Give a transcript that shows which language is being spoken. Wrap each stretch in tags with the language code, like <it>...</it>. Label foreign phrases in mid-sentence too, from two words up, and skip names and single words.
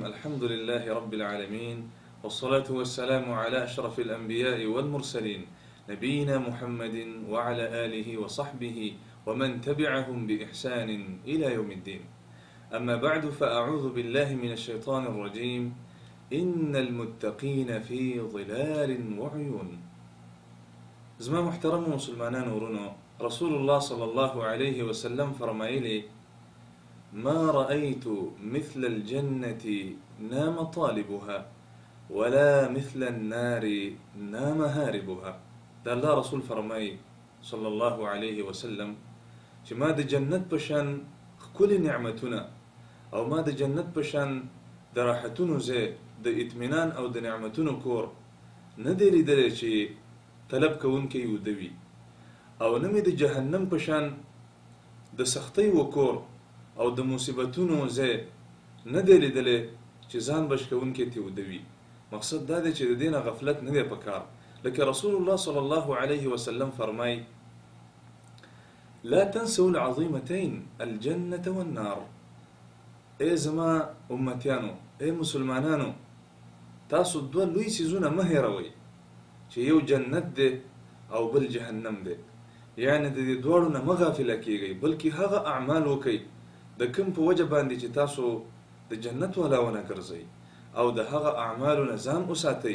<ar>الحمد لله رب العالمين، والصلاة والسلام على أشرف الأنبياء والمرسلين، نبينا محمد وعلى آله وصحبه ومن تبعهم بإحسان إلى يوم الدين. أما بعد، فأعوذ بالله من الشيطان الرجيم. إن المتقين في ظلال وعيون.</ar> <ps>زما محترم مسلمانان ورونو،</ps> <ar>رسول الله صلى الله عليه وسلم فرمایلی: ما رأيت مثل الجنة نام طالبها ولا مثل النار نام هاربها.</ar> <ps>دا الله رسول فرمای</ps> <ar>صلى الله عليه وسلم</ar> <ps>چې ما د جنت پشان کل نعمتونه او ما د جنت پشان د راحتونو زه د اطمینان او د نعمتونو کور نه دی لیدلی چې طلب کوونکی ودوي، او نه مې د جهنم پشان د سختۍ وکور او د مصیبتونو زه نه دی لیدلی چې ځان بچ کوونکی تی ودوي. مقصد دا دی چې د دې نه غفلت نه دی پکار. لکه رسول الله</ps> <ar>صلی الله علیه وسلم</ar> <ps>فرمای:</ps> <ar>لا تنسوا العظیمتین الجنة والنار.</ar> <ps>ای زما امتیانو، ای مسلمانانو، تاسو دوه لوی څیزونه مه هیروئ چې یو جنت دی او بل جهنم دی. یعنی د دې دواړو نه مه غافله کیږئ، بلکې هغه اعمال وکئ د کوم په وجه باندې چې تاسو د جنت والا ونه ګرځئ، او د هغه اعمالو نه ځان وساتئ.</ps>